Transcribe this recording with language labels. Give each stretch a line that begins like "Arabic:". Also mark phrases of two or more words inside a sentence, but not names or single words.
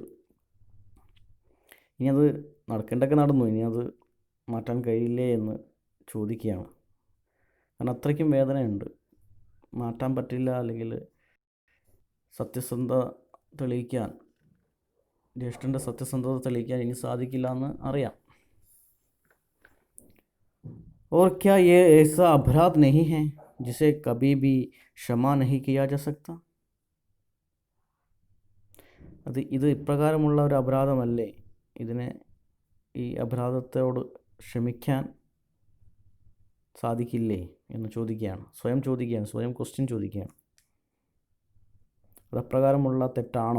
Malayalam: ഇനി അത് നടക്കേണ്ടതൊക്കെ നടന്നു, ഇനി അത് മാറ്റാൻ കഴിയില്ലേ എന്ന് ചോദിക്കുകയാണ്. കാരണം അത്രയ്ക്കും വേദനയുണ്ട്, മാറ്റാൻ പറ്റില്ല. അല്ലെങ്കിൽ സത്യസന്ധ തെളിയിക്കാൻ, ജ്യേഷ്ഠൻ്റെ സത്യസന്ധത തെളിയിക്കാൻ ഇനി സാധിക്കില്ല എന്ന് അറിയാം.
Hindi: और क्या ये ऐसा अपराध नहीं है जिसे कभी भी क्षमा नहीं किया जा सकता?
Malayalam: ഇത് ഇപ്രകാരമുള്ള ഒരു അപരാധമല്ലേ, ഈ അപരാധത്തോട് ക്ഷമിക്കാൻ സാധിക്കില്ലേ എന്ന് ചോദിക്കുകയാണ്. സ്വയം ക്വസ്റ്റ്യൻ ചോദിക്കുകയാണ്. അത് അപ്രകാരമുള്ള തെറ്റാണോ?